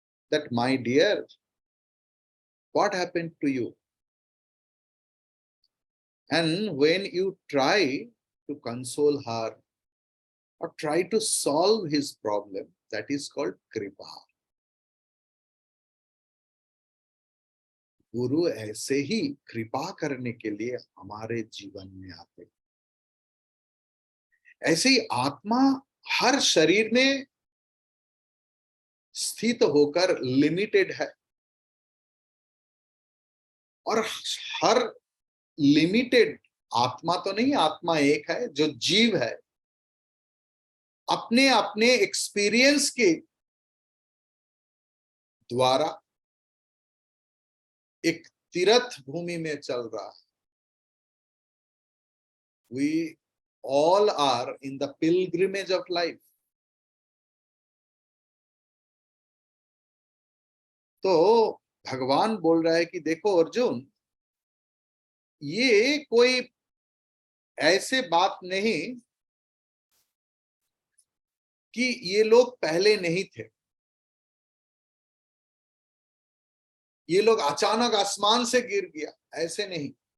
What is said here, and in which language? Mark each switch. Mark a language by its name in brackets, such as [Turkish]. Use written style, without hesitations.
[English] That, my dear, what happened to you? And when you try to console her or try to solve his problem, that is called kripa. [Hindi] गुरु ऐसे ही कृपा करने के लिए हमारे जीवन में आते। ऐसे ही आत्मा हर शरीर में स्थित होकर लिमिटेड है और हर लिमिटेड आत्मा तो नहीं, आत्मा एक है जो जीव है, अपने अपने एक्सपीरियंस के द्वारा एक तीर्थ भूमि में चल रहा है। [English] We all are in the pilgrimage of life. [Hindi] तो भगवान बोल रहा है कि देखो अर्जुन, ये कोई ऐसे बात नहीं कि ये लोग पहले नहीं थे, ये लोग अचानक आसमान से गिर गया, ऐसे नहीं।